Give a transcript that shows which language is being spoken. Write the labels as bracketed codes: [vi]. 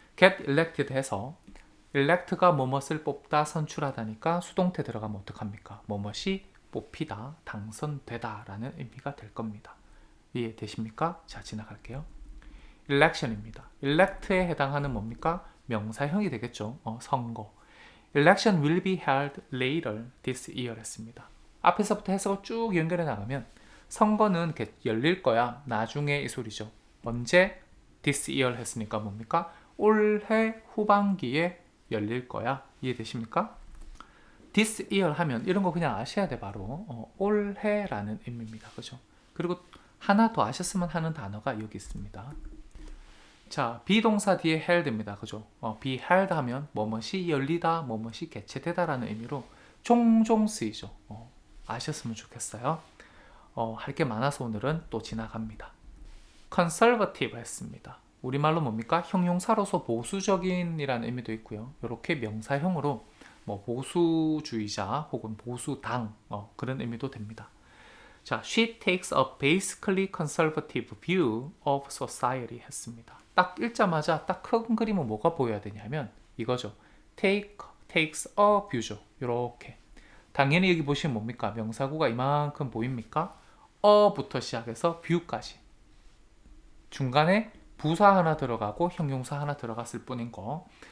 [ko] get elected 해서 elect가 뭐뭇을 뽑다, 선출하다니까 수동태 들어가면 어떡합니까? 뭐뭇이 뽑히다, 당선되다 라는 의미가 될 겁니다. 이해되십니까? 자, 지나갈게요. election입니다. elect에 해당하는 뭡니까? 명사형이 되겠죠. 선거. [en] election will be held later this year 했습니다. [ko] 앞에서부터 해석을 쭉 연결해 나가면 선거는 열릴 거야. 나중에 이 소리죠. 언제? this year 했으니까 뭡니까? 올해 후반기에 열릴 거야. 이해되십니까? this year 하면 이런 거 그냥 아셔야 돼. 바로 올해라는 의미입니다. 그죠? 그리고 하나 더 아셨으면 하는 단어가 여기 있습니다. 자, 비동사 뒤에 held입니다. 그죠? be held 하면 뭐뭇이 열리다, 뭐뭇이 개최되다 라는 의미로 종종 쓰이죠. 아셨으면 좋겠어요. 할 게 많아서 오늘은 또 지나갑니다. conservative 했습니다. 우리말로 뭡니까? 형용사로서 보수적인 이라는 의미도 있고요. 이렇게 명사형으로 보수주의자 혹은 보수당 그런 의미도 됩니다. [en] 자, she takes a basically conservative view of society 했습니다. [ko] 딱 읽자마자 딱 큰 그림은 뭐가 보여야 되냐면 이거죠. [en] takes a view죠. 이렇게. [ko] 당연히 여기 보시면 뭡니까? 명사구가 이만큼 보입니까? bu터 시작해서 view까지. 중간에 부사 하나 들어가고 형용사 하나 들어갔을 뿐인 거.